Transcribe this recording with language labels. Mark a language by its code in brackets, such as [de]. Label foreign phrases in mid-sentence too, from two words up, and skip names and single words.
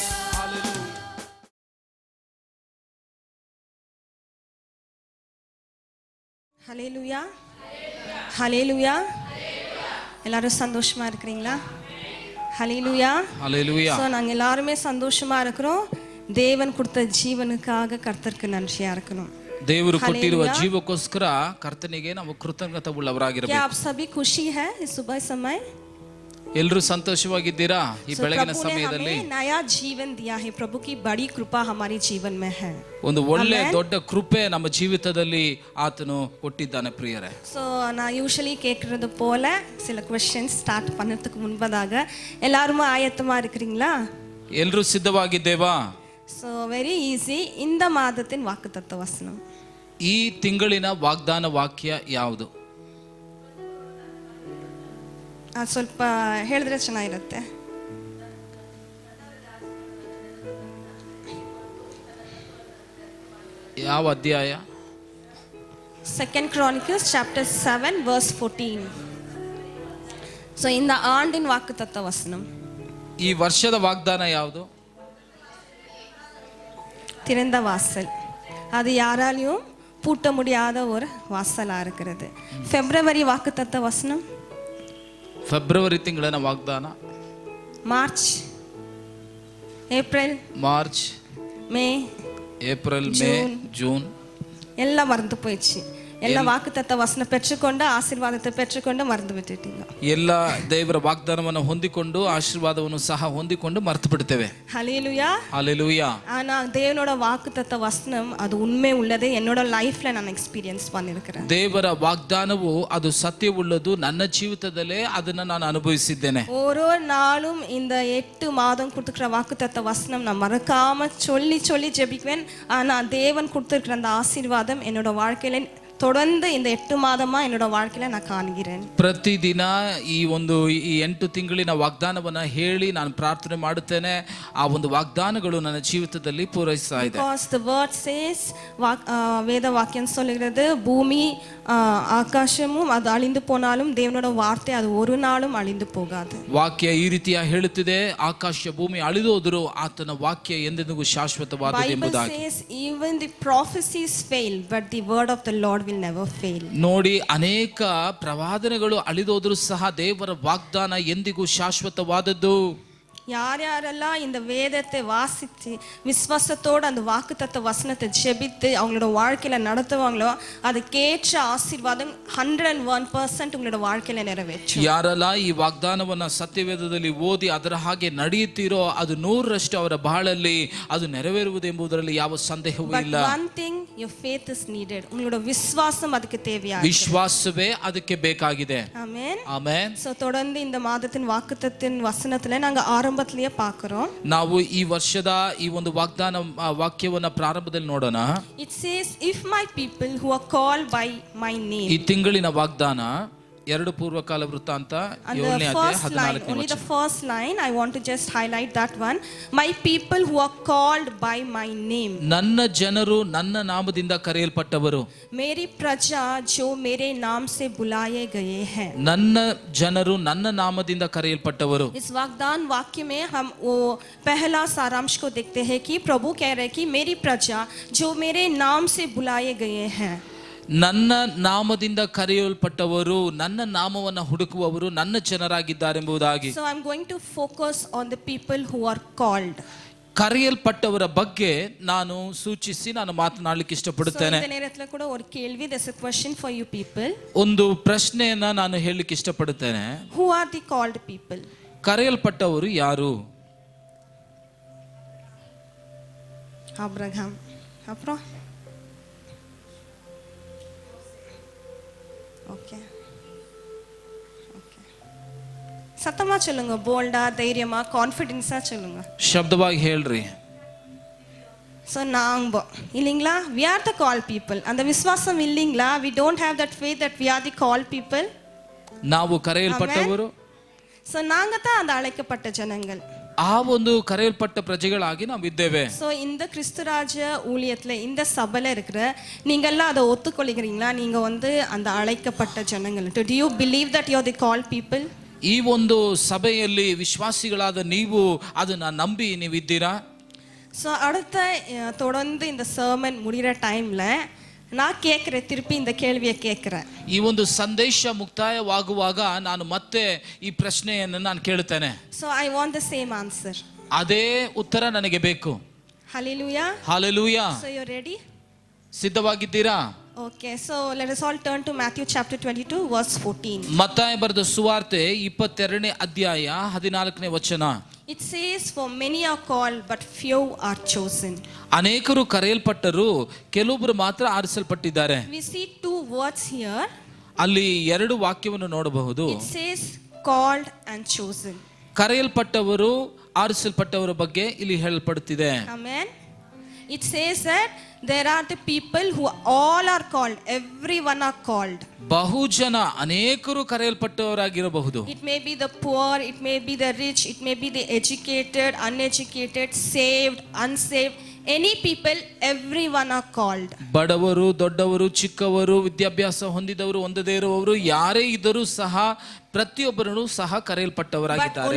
[ta] ஹல்லேலூயா, ஹல்லேலூயா. எல்லாரும் சந்தோஷமா இருக்கிறீங்களா? ஹல்லேலூயா, ஹல்லேலூயா. ஸோ நாங்கள் எல்லாருமே சந்தோஷமா இருக்கிறோம். தேவன் கொடுத்த ஜீவனுக்காக கர்த்தருக்கு நன்றியா இருக்கணும். [kn] ದೇವರು ಕೊಟ್ಟಿರುವ ಜೀವಕ್ಕೋಸ್ಕರ ಕರ್ತನಿಗೆ ನಾವು ಕೃತಜ್ಞತೆ ಉಳ್ಳವರಾಗಿರಬೇಕು. [hi] क्या आप सभी खुशी है इस सुबह समय? [kn] ಎಲ್ಲರೂ ಸಂತೋಷವಾಗಿದ್ದೀರಾ ಈ ಬೆಳಗಿನ [hi] प्रभु ने [kn] ಸಮಯದಲ್ಲಿ? [hi] हमें नया जीवन दिया है. प्रभु की बड़ी कृपा हमारे जीवन में है. [kn] ಒಂದು ಒಳ್ಳೆ ದೊಡ್ಡ ಕೃಪೆ ನಮ್ಮ ಜೀವಿತದಲ್ಲಿ ಆತನು ಕೊಟ್ಟಿದ್ದಾನೆ ಪ್ರಿಯರೇ. [ta] ஸோ நான் யூஸ்வலி கேட்கறது போல சில [en] questions start [ta] பண்ணதுக்கு முன்பதாக எல்லாருமே ஆயத்தமா இருக்கிறீங்களா? [kn] ಎಲ್ಲರೂ ಸಿದ್ಧವಾಗಿದ್ದೇವಾ? [en] so very easy. [ta] இந்த மாதத்தின் வாக்குத்தத்த வசனம், [kn] ಈ ತಿಂಗಳಿನ ವಾಗ್ದಾನ ವಾಕ್ಯ ಯಾವುದು? ಅದು ಸ್ವಲ್ಪ ಹೇಳಿದ್ರೆ ಚೆನ್ನಾಗಿರುತ್ತೆ. ಯಾವ ಅಧ್ಯಾಯ? [en] 2 Chronicles chapter 7 verse 14. [ta] ஸோ இந்த ஆண்டின் வாக்குத்தத்த வசனம், [kn] ಈ ವರ್ಷದ ವಾಗ್ದಾನ ಯಾವುದು? [ta] திறந்த வாசல். அது யாராலையும் பூட்ட முடியாத ஒரு வாசலா இருக்கிறது. பிப்ரவரி வாக்குத்தத்த வசனம், [kn] ಫೆಬ್ರವರಿ ತಿಂಗಳಿನ ವಾಗ್ದಾನ. [ta] மார்ச், ஏப்ரல், [kn] ಮಾರ್ಚ್, [ta] மே, [kn] ಏಪ್ರಿಲ್, ಮೇ, ಜೂನ್ [ta] எல்லாம் மறந்து போயிடுச்சு. ಎಲ್ಲ ವಾக்குத்தத்த ವಚನ பெற்றுக்கொண்டு ஆசீர்வாதத்தை பெற்றுக்கொண்டு மறந்து விட்டுட்டீங்க. [kn] ಎಲ್ಲ ದೇವರ ವಾಗ್ದಾನವನ್ನು ಹೊಂದಿಕೊಂಡು ಆಶೀರ್ವಾದವನ್ನು ಸಹ ಹೊಂದಿಕೊಂಡು ಮರೆತು ಬಿಡ್ತೇವೆ. [ta] ஹல்லேலூயா. ஹalleluya. ஆனா தேவனோட வாக்குத்தத்த வசனம் அது உண்மை உள்ளது. என்னோட லைஃப்ல நான் எக்ஸ்பீரியன்ஸ் பண்ணிருக்கிறேன். [kn] ದೇವರ ವಾಗ್ದಾನವು ಅದು ಸತ್ಯವುಳ್ಳದು. ನನ್ನ ಜೀವಿತದಲ್ಲೇ ಅದನ್ನ ನಾನು ಅನುಭವಿಸಿದ್ದೇನೆ. [ta] ஒரு நாளும் இந்த 8 மாதம் கொடுத்துக்கிற வாக்குத்தத்த வசனம் நான் மறக்காம சொல்லி சொல்லி ஜெபிக்குவேன். ஆனா தேவன் கொடுத்திருக்கிற அந்த ஆசீர்வாதம் என்னோட வாழ்க்கையில தொடர்ந்து இந்த 8 மாதமா என்னோட வாழ்க்கையில நான் காண்கிறேன். [kn] ಪ್ರತಿದಿನ ಈ 8 ತಿಂಗಳಿನ ವಾಗ್ದಾನವನ್ನ ಹೇಳಿ ನಾನು ಪ್ರಾರ್ಥನೆ ಮಾಡುತ್ತೇನೆ. ಆ ಒಂದು ವಾಗ್ದಾನಗಳು ನನ್ನ ಜೀವಿತದಲ್ಲಿ ಪೂರೈಸ್ತಾ ಇದೆ. [en] Because the word says [ta] வேத வாக்கியம் சொல்லுகிறது பூமி ಆಕಾಶமும் ಅದು ಅಳಿந்து போனாலும் தேவனோட வார்த்தை அது ஒரு நாளும் ಅಳಿந்து போகாது. [kn] ವಾಕ್ಯ ಈ ರೀತಿಯ ಹೇಳುತ್ತಿದೆ, ಆಕಾಶ ಭೂಮಿ ಅಳಿದೋದರೂ ಆತನ ವಾಕ್ಯ ಎಂದೆಂದಿಗೂ ಶಾಶ್ವತವಾದದ್ದು ಎಂಬುದಾಗಿ. [en] Bible says even the prophecies fail but the word of the Lord will never fail. [kn] ನೋಡಿ, ಅನೇಕ ಪ್ರವಾದನೆಗಳು ಅಳಿದೋದರೂ ಸಹ ದೇವರ ವಾಗ್ದಾನ ಎಂದಿಗೂ ಶಾಶ್ವತವಾದದ್ದು. [ta] யாரெல்லாம் இந்த வேதத்தை வாசித்து விசுவாசத்தோட அந்த வாக்குத்தத்த வசனத்தை ஜெபித்து அவங்களோட வாழ்க்கையில நடத்துவாங்களோ அதுக்கேற்ற ஆசீர்வாதம் 101% உங்களோட வாழ்க்கையில நிறைவேற்றும். [kn] ಯಾರೆಲ್ಲ ಈ ವಾಗ್ದಾನವನ್ನ ಸತ್ಯವೇದದಲ್ಲಿ ಓದಿ ಅದರ ಹಾಗೆ ನಡೆಯುತ್ತೀರೋ ಅದು 100% ಅವರ ಬಾಳಲ್ಲಿ ಅದು ನೆರವೇರುವುದು ಎಂಬುದರಲ್ಲಿ ಯಾವ ಸಂದೇಹವೂ ಇಲ್ಲ. [en] But one thing, your faith is needed. [ta] உங்களோட விசுவாசம் அதுக்கு தேவையாಗಿದೆ. [kn] ವಿಶ್ವಾಸವೇ ಅದಕ್ಕೆ ಬೇಕಾಗಿದೆ. ಆಮೆನ್. ಆಮೆನ್. [ta] ಸೋ தொடர்ந்து இந்த மாதத்தின் வாக்குத்தத்தின் வசனத்துல நாங்க ಆರಂಭದಲ್ಲಿಯೇ பார்க்கிறோம். [kn] ನಾವು ಈ ವರ್ಷದ ಈ ಒಂದು ವಾಕ್ಯವನ್ನ ಪ್ರಾರಂಭದಲ್ಲಿ ನೋಡೋಣ. [en] It says if my people who are called by my name. [kn] ಈ ತಿಂಗಳಿನ ವಾಗ್ದಾನ 2 ಪೂರ್ವಕಾಲ ವೃತ್ತಾಂತ 7ನೇ ಅಧ್ಯಾಯ 14ನೇ [en] only [kn] ವಚನ. [en] the first line I want to just highlight that one. My people who are called by my name. [kn] ನನ್ನ ಜನರು ನನ್ನ ನಾಮದಿಂದ ಕರೆಯಲ್ಪಟ್ಟವರು. [hi] मेरी प्रजा जो मेरे नाम से बुलाए गए हैं. [kn] ನನ್ನ ಜನರು ನನ್ನ ನಾಮದಿಂದ ಕರೆಯಲ್ಪಟ್ಟವರು. [hi] इस वाग्दान वाक्य में हम वो पहला सारांश को देखते हैं कि प्रभु कह रहे हैं कि मेरी प्रजा जो मेरे नाम से बुलाए गए हैं. [kn] ನನ್ನ ನಾಮದಿಂದ ಕರೆಯಲ್ಪಟ್ಟವರು, ನನ್ನ ನಾಮವನ್ನ ಹುಡುಕುವವರು ನನ್ನ ಜನರಾಗಿದ್ದಾರೆಂಬುದಾಗಿ. [en] So I'm going to focus on the people who are called. [kn] ಕರೆಯಲ್ಪಟ್ಟವರ ಬಗ್ಗೆ ನಾನು ಸೂಚಿಸಿ ನಾನು ಮಾತನಾಡಲಿಕ್ಕೆ ಇಷ್ಟಪಡುತ್ತೇನೆ. [ta] So இந்த நேரத்துல கூட ஒரு கேள்வி, [en] there's a question for you people. [kn] ಒಂದು ಪ್ರಶ್ನೆಯನ್ನ ನಾನು ಹೇಳಲಿಕ್ಕೆ ಇಷ್ಟಪಡುತ್ತೇನೆ. [en] Who are the called people? [kn] ಕರೆಯಲ್ಪಟ್ಟವರು ಯಾರು? [en] Abraham. [ta] அப்புறம் ஓகே ஓகே சத்தமா சொல்லுங்க, போல்டா, தைரியமா, கான்ஃபிடென்ஸா சொல்லுங்க. [kn] ಶಬ್ದವಾಗಿ ಹೇಳ್ರಿ. [ta] ஸோ நாங்க இல்லைங்களா, [en] we are the called people. [ta] அந்த விசுவாசம் இல்லைங்களா, [en] we don't have that faith that we are the called people. [kn] ನಾವು ಕರೆಯಲ್ಪಟ್ಟವರು. [ta] ஸோ நாங்க தான் அந்த அழைக்கப்பட்ட ஜனங்கள். [kn] ಆ ಒಂದು ಕರೆಯಲ್ಪಟ್ಟ ಪ್ರಜೆಗಳಾಗಿ ನಾವು ಇದ್ದೇವೆ. [ta] ஸோ இந்த கிறிஸ்துராஜ ஊழியத்துல இந்த சபையில இருக்கிற நீங்க எல்லாம் அதை ஒத்துக்கொள்கிறீங்களா? நீங்க அந்த அழைக்கப்பட்ட ஜனங்கள். [en] Do you believe that you are the called people? [kn] ಈ ಒಂದು ಸಭೆಯಲ್ಲಿ ವಿಶ್ವಾಸಿಗಳಾದ ನೀವು ಅದನ್ನ ನಂಬಿ ನೀವಿದ್ದೀರಾ? [ta] ஸோ அடுத்த தொடர்ந்து இந்த சர்மன் முடிகிற டைம்ல நான் கேட்குறேன், திருப்பி இந்த கேள்வியை கேட்குறேன். [kn] ಈ ಒಂದು ಸಂದೇಶ ಮುಕ್ತಾಯವಾಗುವಾಗ ನಾನು ಮತ್ತೆ ಈ ಪ್ರಶ್ನೆಯನ್ನು ನಾನು ಕೇಳುತ್ತೇನೆ. [en] So I want the same answer. [kn] ಅದೇ ಉತ್ತರ ನನಗೆ ಬೇಕು. [en] Hallelujah. Hallelujah. So you're ready? [kn] ಸಿದ್ಧವಾಗಿದ್ದೀರಾ? [en] Okay, so let us all turn to Matthew chapter 22 verse 14. [kn] ಮತ್ತಾಯ ಬರೆದ ಸುವಾರ್ತೆ 22ನೇ ಅಧ್ಯಾಯ 14ನೇ ವಚನ. [en] It says, for many are called but few are chosen. [kn] ಅನೇಕರು ಕರೆಯಲ್ಪಟ್ಟರು, ಕೆಲವೊಬ್ಬರು ಮಾತ್ರ ಆರಿಸಲ್ಪಟ್ಟಿದ್ದಾರೆ. [en] We see two words here. [kn] ಅಲ್ಲಿ 2 ವಾಕ್ಯವನ್ನು ನೋಡಬಹುದು. [en] It says called and chosen. [kn] ಕರೆಯಲ್ಪಟ್ಟವರು, ಆರಿಸಲ್ಪಟ್ಟವರ ಬಗ್ಗೆ ಇಲ್ಲಿ ಹೇಳಲ್ಪಡುತ್ತಿದೆ. [en] Amen. It says that there are the people who all are called, everyone are called. [kn] ಬಹುಜನ ಅನೇಕರು ಕರೆಯಲ್ಪಟ್ಟವರಾಗಿರಬಹುದು. [en] It may be the poor, it may be the rich, it may be the educated, uneducated, saved, unsaved, any people, everyone are called. [kn] ಬಡವರು, ದೊಡ್ಡವರು, ಚಿಕ್ಕವರು, ವಿದ್ಯಾಭ್ಯಾಸ ಹೊಂದಿದವರು, ಹೊಂದದೇ ಇರುವವರು, ಯಾರೇ ಇದ್ದರೂ ಸಹ ಪ್ರತಿಯೊಬ್ಬರೂ ಸಹ ಕರೆಯಲ್ಪಟ್ಟವರಾಗಿದ್ದಾರೆ.